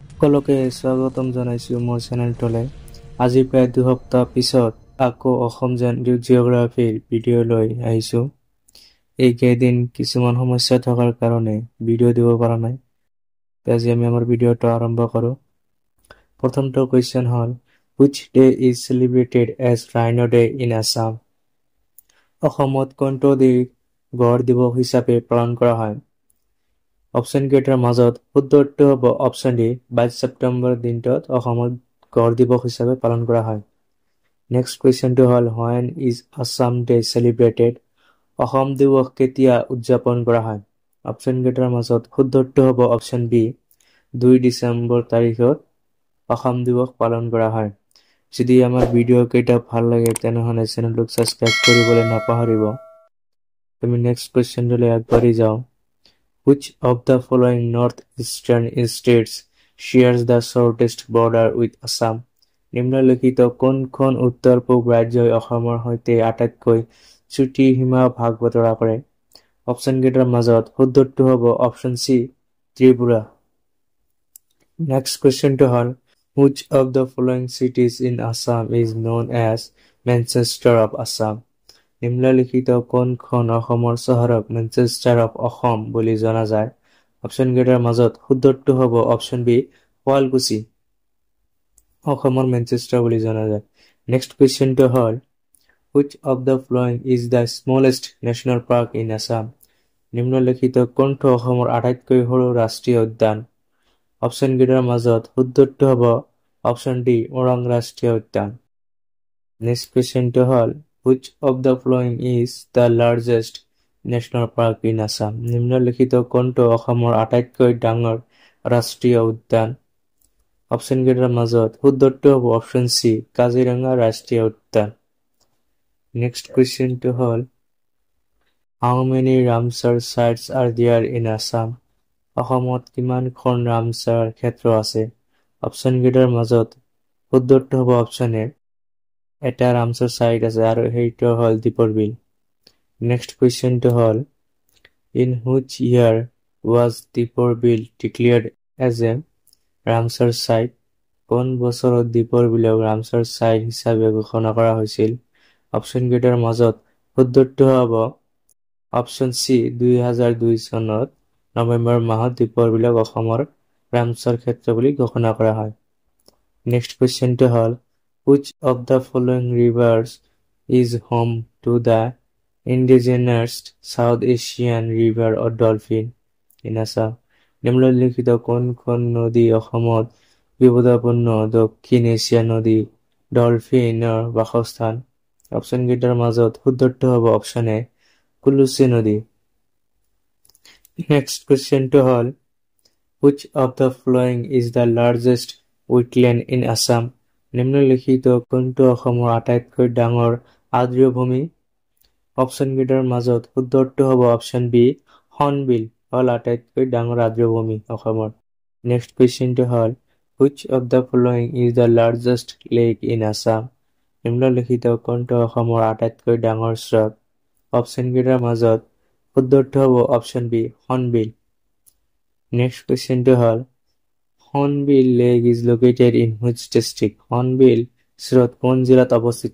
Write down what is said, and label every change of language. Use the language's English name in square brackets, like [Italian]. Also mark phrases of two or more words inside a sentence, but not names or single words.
[Assamese] সকলোকে স্বাগতম জনাইছো মোৰ চেনেলটোলৈ। আজি প্ৰায় 2 সপ্তাহ পিছত আকৌ অসম জিঅ'গ্ৰাফিৰ ভিডিঅ' লৈ আহিছো। এইকেইদিন কিছুমান সমস্যা থকাৰ কাৰণে ভিডিঅ' দিব পৰা নাই। আজি আমি আমাৰ ভিডিঅ'টো আৰম্ভ কৰোঁ। প্ৰথমটো কুৱেশ্যন হ'ল, [English] which day is celebrated as Rhino Day in Assam? [Assamese] অসমত কোনটো দিন গড় দিৱস হিচাপে পালন কৰা হয়? অপশ্যন কেইটাৰ মাজত শুদ্ধটো হ'ব অপশ্যন ডি, 22 ছেপ্টেম্বৰ দিনটোত অসমত গড় দিৱস হিচাপে পালন কৰা হয়। নেক্সট কুৱেশ্যনটো হ'ল, [English] when is Assam Day celebrated? [Assamese] অসম দিৱস কেতিয়া উদযাপন কৰা হয়? অপশ্যন কেইটাৰ মাজত শুদ্ধটো হ'ব অপশ্যন বি, 2 ডিচেম্বৰ তাৰিখত অসম দিৱস পালন কৰা হয়। যদি আমাৰ ভিডিঅ' কেইটা ভাল লাগে তেনেহ'লে চেনেলটোক ছাবস্ক্ৰাইব কৰিবলৈ নাপাহৰিব। আমি নেক্সট কুৱেশ্যনটোলৈ আগবাঢ়ি যাওঁ। [English] Which of the following northeastern states shares the shortest border with Assam? [Assamese] নিম্নলিখিত কোনখন উত্তৰ পূব ৰাজ্যই অসমৰ সৈতে আটাইতকৈ চুটি সীমা ভাগ বতৰা কৰে? অপশ্যন কেইটাৰ মাজত শুদ্ধটো হ'ব অপশ্যন চি, ত্ৰিপুৰা। নেক্সট কুৱেশ্যনটো হ'ল, [English] which of the following cities in Assam is known as Manchester of Assam? [Assamese] নিম্নলিখিত কোনখন অসমৰ চহৰক [English] Manchester of Assam [Assamese] বুলি জনা যায়? অপশ্যন কেইটাৰ মাজত শুদ্ধটো হ'ব অপশ্যন বি, শুৱালকুছি অসমৰ মেনচেষ্টাৰ বুলি জনা যায়। নেক্সট কুৱেশ্যনটো হ'ল, [English] which of the following is the smallest national park in Assam? [Assamese] নিম্নলিখিত কোনটো অসমৰ আটাইতকৈ সৰু ৰাষ্ট্ৰীয় উদ্যান? অপশ্যন কেইটাৰ মাজত শুদ্ধটো হ'ব অপশ্যন ডি, ওৰাং ৰাষ্ট্ৰীয় উদ্যান। নেক্সট কুৱেশ্যনটো হ'ল, [English] which of the following is the largest national park in Assam? [Assamese] নিম্নলিখিত কোনটো অসমৰ আটাইতকৈ ডাঙৰ ৰাষ্ট্ৰীয় উদ্যান? অপশ্যন কেইটাৰ মাজত শুদ্ধটো হ'ব অপশ্যন চি, কাজিৰঙা ৰাষ্ট্ৰীয় উদ্যান। নেক্সট কুৱেশ্যনটো হ'ল, [English] how many Ramsar sites are there in Assam? [Assamese] অসমত কিমানখন ৰামচাৰ ক্ষেত্ৰ আছে? অপশ্যন কেইটাৰ মাজত শুদ্ধটো হ'ব অপশ্যন এ, এটা ৰামচাৰ চাইট আছে আৰু সেইটো হ'ল দীপৰ বিল। নেক্সট কুৱেশ্যনটো হ'ল, [English] in which year was দীপৰ বিল declared as a Ramsar site? [Assamese] কোন বছৰত দীপৰ বিলক ৰামচাৰ চাইট হিচাপে ঘোষণা কৰা হৈছিল? অপশ্যন কেইটাৰ মাজত শুদ্ধটো হ'ব অপশ্যন চি, 2002 চনত নৱেম্বৰ মাহত দীপৰ বিলক অসমৰ ৰামচাৰ ক্ষেত্ৰ বুলি ঘোষণা কৰা হয়। নেক্সট কুৱেশ্যনটো হ'ল, [English] which of the following rivers is home to the indigenous South Asian river or dolphin in Assam? [Assamese] নিম্নলিখিত কোনখন নদী অসমত বিপদাপন্ন দক্ষিণ এছিয়া নদী ডলফিনৰ বাসস্থান? অপশ্যন কেইটাৰ মাজত শুদ্ধটো হ'ব অপশ্যন এ, কুলুচি নদী। নেক্সট কুৱেশ্যনটো হ'ল, [English] which of the following is the largest wetland in Assam? [Assamese] নিম্নলিখিত কোনটো অসমৰ আটাইতকৈ ডাঙৰ আৰ্দ্ৰভূমি? অপশ্যন কেইটাৰ মাজত শুদ্ধটো হ'ব অপশ্যন বি, হৰ্ণবিল হ'ল আটাইতকৈ ডাঙৰ আৰ্দ্ৰভূমি অসমৰ। নেক্সট কুৱেশ্যনটো হ'ল, [English] which of the following is the largest lake in Assam? [Assamese] নিম্নলিখিত কোনটো অসমৰ আটাইতকৈ ডাঙৰ স্ৰোত? অপশ্যন কেইটাৰ মাজত শুদ্ধটো হ'ব অপশ্যন বি, হৰ্ণবিল। নেক্সট কুৱেশ্যনটো হ'ল, [English] Hornbill lake is located in which district? [Assamese] হৰ্ণবিল স্ৰোত কোন জিলাত অৱস্থিত?